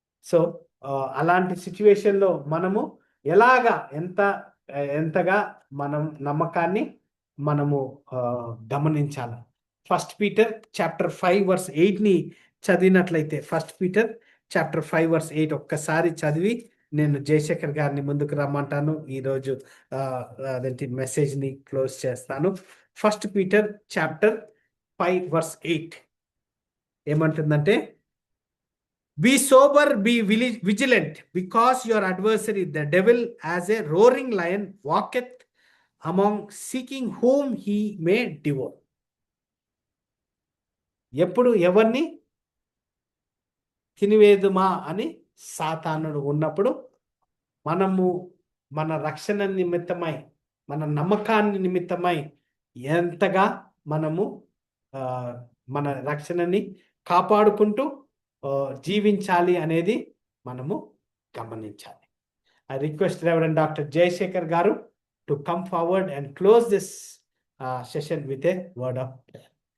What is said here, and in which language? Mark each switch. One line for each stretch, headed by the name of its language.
Telugu: So అలాంటి సిచ్యువేషన్లో మనము ఎలాగా ఎంతగా మనం నమ్మకాన్ని మనము గమనించాలి. 1 పీటర్ చాప్టర్ 5 వర్స్ 8ని చదివినట్లయితే 1 పీటర్ చాప్టర్ 5 వర్స్ 8 ఒక్కసారి చదివి నేను జయశేఖర్ గారిని ముందుకు రమ్మంటాను. ఈరోజు అదేంటి మెసేజ్ని క్లోజ్ చేస్తాను. 1 పీటర్ చాప్టర్ 5 వర్స్ 8 ఏమంటుందంటే,
English: be sober, be vigilant, because your adversary the devil as a roaring lion walketh among seeking whom he may devour.
Telugu: ఎప్పుడు ఎవరిని తినివేదుమా అని సాతానుడు ఉన్నప్పుడు మనము మన రక్షణ నిమిత్తమై, మన నమ్మకాన్ని నిమిత్తమై ఎంతగా మనము మన రక్షణని కాపాడుకుంటూ జీవించాలి అనేది మనము గమనించాలి.
English: I request Reverend Dr. Jayashekhar Garu to come forward and close this session with a word of prayer.